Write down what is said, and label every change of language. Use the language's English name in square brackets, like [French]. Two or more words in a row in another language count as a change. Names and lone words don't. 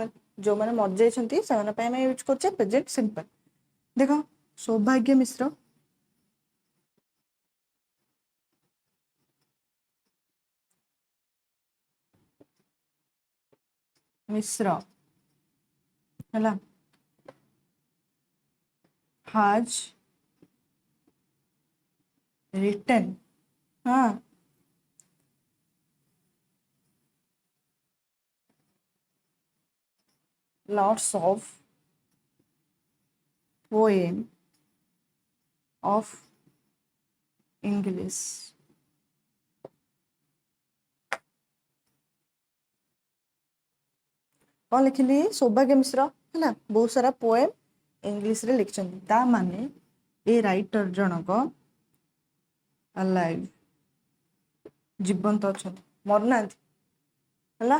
[Odia] ଯୋଉମାନେ ମରିଯାଇଛନ୍ତି ସେମାନଙ୍କ ପାଇଁ ଆମେ ୟୁଜ୍ କରୁଛେ [English] present simple. ଦେଖ ସୌଭାଗ୍ୟ ମିଶ୍ର, ମିଶ୍ର ହେଲା has written lots of poem of English। [Odia] କ'ଣ ଲେଖିଲି? ସୌଭାଗ୍ୟ ମିଶ୍ର ହେଲା ବହୁତ ସାରା ପୋଏମ୍ ଇଂଲିଶରେ ଲେଖିଛନ୍ତି। ତା ମାନେ ଏ ରାଇଟର ଜଣକ ଆଲାଇଭ୍, ଜୀବନ୍ତ ଅଛନ୍ତି, ମରିନାହାନ୍ତି ହେଲା।